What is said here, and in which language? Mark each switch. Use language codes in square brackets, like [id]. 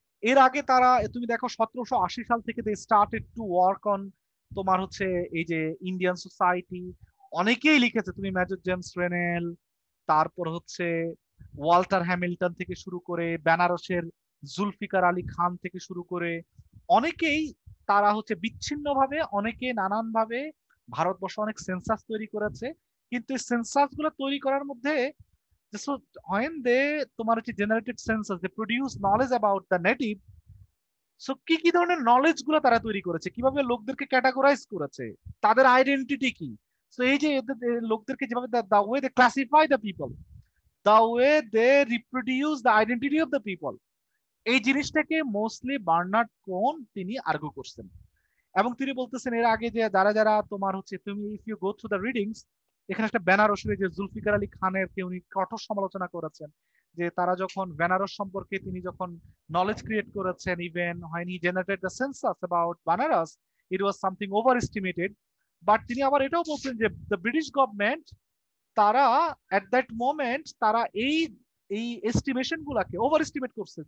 [bn] এর আগে তারা, তুমি দেখো 1780 সাল থেকে [en] they started to work on [bn] তোমার হচ্ছে এই যে ইন্ডিয়ান সোসাইটি, অনেকেই লিখেছে, তুমি মেজর জেমস রেনেল, তারপর হচ্ছে ওয়াল্টার হ্যামিল্টন থেকে শুরু করে বেনারসের জুলফিকার আলী খান থেকে শুরু করে অনেকেই, তারা হচ্ছে বিচ্ছিন্নভাবে, অনেকে নানান ভাবে ভারতবর্ষে অনেক সেন্সাস তৈরি করেছে। কিন্তু এই সেন্সাস গুলো তৈরি করার মধ্যে, [en] so when they [bn] তোমার হচ্ছে generated census, [en] they produce knowledge about the native, [bn] so কি কি ধরনের নলেজ গুলো তারা তৈরি করেছে, কিভাবে লোকদেরকে ক্যাটাগরাইজ করেছে, তাদের আইডেন্টিটি কি। তো এই যে লোকদেরকে যেভাবে [en] the way they classify the people, the way they reproduce the identity of the people, [bn] এই জিনিসটাকে মোস্টলি বার্নার্ড কোন তিনি আর্গু করছেন। এবং তিনি বলতেছেন এর আগে যে যারা যারা তোমার হচ্ছে, তুমি [en] if you go through the readings, [bn] এখানে একটা বেনারসের যে জুলফিকার আলী খানের কে উনি কঠোর সমালোচনা করেছেন, যে তারা যখন বেনারস সম্পর্কে তিনি যখন নলেজ ক্রিয়েট করেছেন, even [en] when he generated the census about Banaras, it was something overestimated, [bn] but তিনি আবার এটাও বলছেন যে [en] the British government, [bn] তারা [en] at that moment [bn] তারা এই এই এস্টিমেশন গুলাকে ওভার এস্টিমেট করছে।